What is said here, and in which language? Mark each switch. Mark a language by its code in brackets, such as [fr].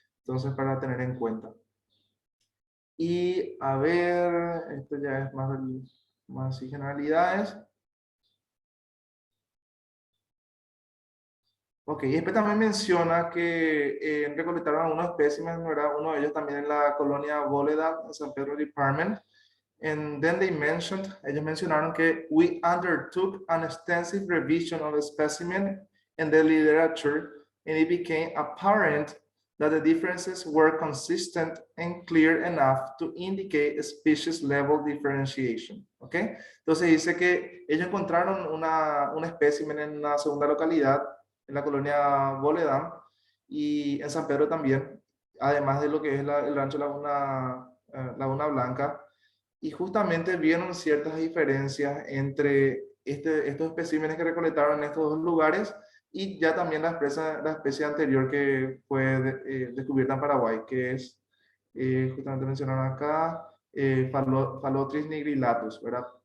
[es] Entonces, para tener en cuenta. Y a ver, esto ya es más así generalidades. Ok, y después también menciona que recolectaron algunos especímenes, ¿verdad? Uno de ellos también en la colonia Boledat, en San Pedro Department. [en] And then they mentioned, [es] ellos mencionaron que [en] we undertook an extensive revision of the specimen and the literature, and it became apparent that the differences were consistent and clear enough to indicate a species level differentiation. [es] ¿Ok? Entonces dice que ellos encontraron un espécimen en una segunda localidad, en la colonia Boledán, y en San Pedro también, además de lo que es el rancho Laguna Blanca, y justamente vieron ciertas diferencias entre estos especímenes que recolectaron en estos dos lugares y ya también la especie anterior que fue descubierta en Paraguay, que es, justamente mencionaron acá, Phallotris nigrillatus, ¿verdad?